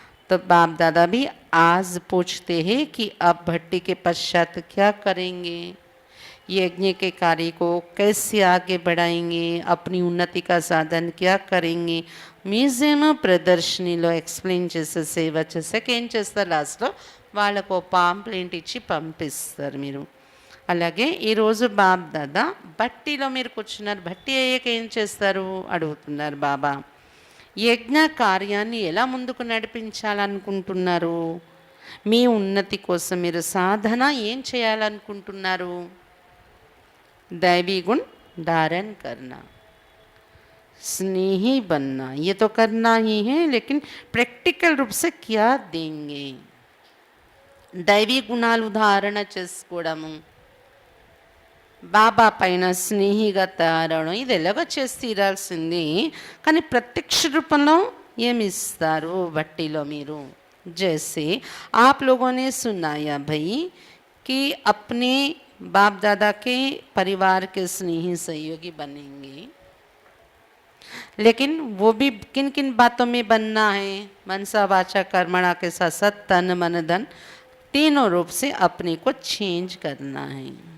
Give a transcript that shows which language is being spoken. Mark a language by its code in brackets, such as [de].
[hi] तो बाप दादा भी आज पूछते हैं कि अब भट्टी के पश्चात क्या करेंगे, यज्ञ के कार्य को कैसे आगे बढ़ाएंगे, अपनी उन्नति का साधन क्या करेंगे. [te] మ్యూజియం ప్రదర్శనలో ఎక్స్ప్లెయిన్ చేసే, సేవ చేసాక ఏం చేస్తారు, లాస్ట్లో వాళ్ళకు పాంప్లెంట్ ఇచ్చి పంపిస్తారు మీరు. అలాగే ఈరోజు బాబ్ దాదా బట్టీలో మీరు కూర్చున్నారు, బట్టి అయ్యాక ఏం చేస్తారు అడుగుతున్నారు బాబా. యజ్ఞ కార్యాన్ని ఎలా ముందుకు నడిపించాలనుకుంటున్నారు, మీ ఉన్నతి కోసం మీరు సాధన ఏం చేయాలనుకుంటున్నారు. [hi] दैवी गुण धारण करना, स्नेही बनना, ये तो करना ही है, लेकिन प्रैक्टिकल रूप से क्या देंगे. [te] దైవీ గుణాలు ధారణ చేసుకోవడము, బాబా పైన స్నేహిగా తయారవడం, ఇది ఎలాగో చేసి తీరాల్సింది. కానీ ప్రత్యక్ష రూపంలో ఏమి ఇస్తారు బట్టీలో మీరు. [hi] जैसे आप लोगों ने सुनाया भाई कि अपने बाप दादा के परिवार के स्नेही सहयोगी बनेंगे, लेकिन वो भी किन किन बातों में बनना है, मनसा वाचा कर्मणा के साथ साथ तन मन धन तीनों रूप से अपने को చేంజ్ करना है.